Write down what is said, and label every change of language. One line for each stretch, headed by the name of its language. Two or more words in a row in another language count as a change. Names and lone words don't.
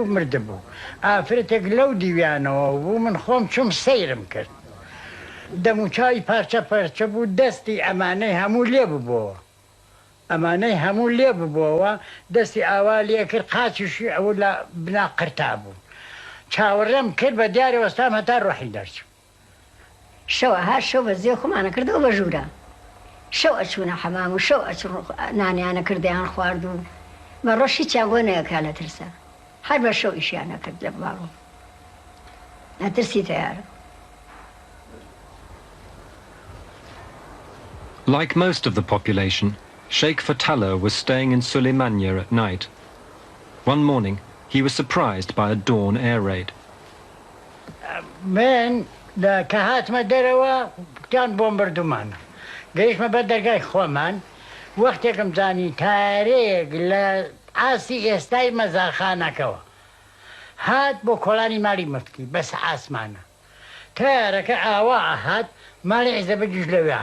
Central Kurdish: مردە بوو ئافرەتێک لەو دیویانەوە بوو من خۆم چوم سەیرم کرد دەموچاوی پارچە پەرچە بوو دەستی ئەمانەی هەموو لێ ببووەوە ئەمانەی هەموو لێ ببووەوە دەستی ئاوا لێ کرد قاچیشی ئەوە لە بنا قرتا بوو چاوەڕێم کرد بە دیارە وەستام هەتا ڕۆحی دەرچوو شەوە هەر شەو بە زێ خۆمانە کردەوە بە ژوورە شەو ئەچوونە حەمام و شەو ئەچ نانیانە کردیان خوارد و بە ڕۆژی چیان بۆ نەیەکا لە ترسە هەر بە شەو ئیشیان نەکرد لە باڵۆ نەترسی تەیارە.
English: Like most of the population, Sheikh Fatala was staying in Suleymania at night. One morning, he was surprised by a dawn air raid.
Central Kurdish: من کە هاتمە دەرەوە کتان بۆمبەردومانە گەیشتمە بەر دەرگای خۆمان وەختێکم زانی تارێک لە ئاسی ئێستای مەزاخانەکەوە هات بۆ کۆڵانی ماڵی مفتی بەس ئاسمانە تارەکە ئاوا هات ماڵی عیزەبەجیش لەوێ